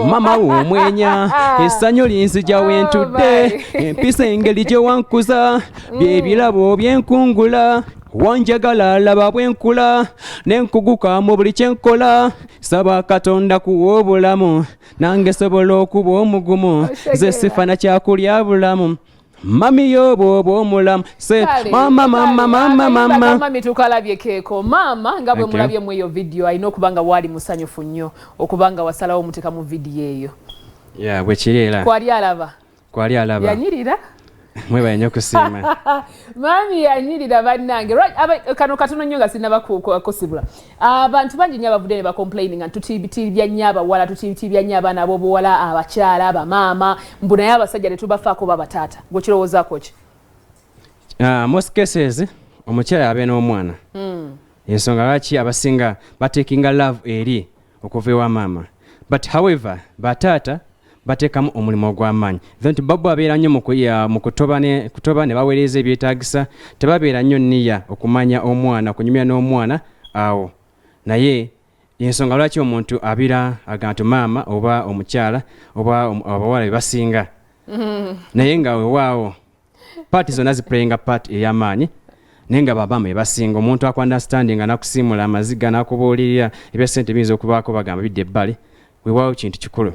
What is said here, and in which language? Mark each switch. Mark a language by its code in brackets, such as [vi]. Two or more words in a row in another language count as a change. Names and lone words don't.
[lg] mama w'omwenya essanyu linzija wentudde empisa engeri gye wankuza byebirabo byenkungula wanjagala laba bwenkula nenkuguka mu buli kyenkola saba katonda kuwa obulamu nange sobola okuba omugumu ze sifana kyakulya bulamu mami yobo omulamu se mama mama mama mama mami tukalabye keeko mama nga bwe mulabye mu eyo video alina okubanga wali musanyufu nnyo okubanga wasalawo muteka mu video eyo bwe kiri era kwali alaba yanyirira mweba nnyo kusiima mami yanyirira bannange kano katono nnyo nga sinabakosibula abantu bangi nnyo abavudde ne bacomplaining nga tutibitibya nnyo abawala tutibitibya nnyo abaana ab'obuwala abakyala abamaama mbu naye abasajja ne tubafaako babataata gwekirowoozaako ki [en] most cases [lg] omukyala abe n'omwana ensonga lwaki abasinga batekinga love eri okuva ewa maama [en] but however [lg] bataata bateekamu omulimu ogw'amaanyi nti babo abeera nnyo mu kutoba ne baweereza ebyetaagisa tebabeera nnyo nniya okumanya omwana okunyumya n'omwana awo naye ensonga lwaki omuntu abira agamba maama oba omukyala oba abawala be basinga naye nga wewaawo paati zonna ziplayinga paati ey'amaanyi naye nga babaama ebasinga omuntu akwanderstandinga nakusiimula amaziga nakubuulirira ebyasente biyinza okubaako bagamba bidde ebbali wewaawo kintu kikulu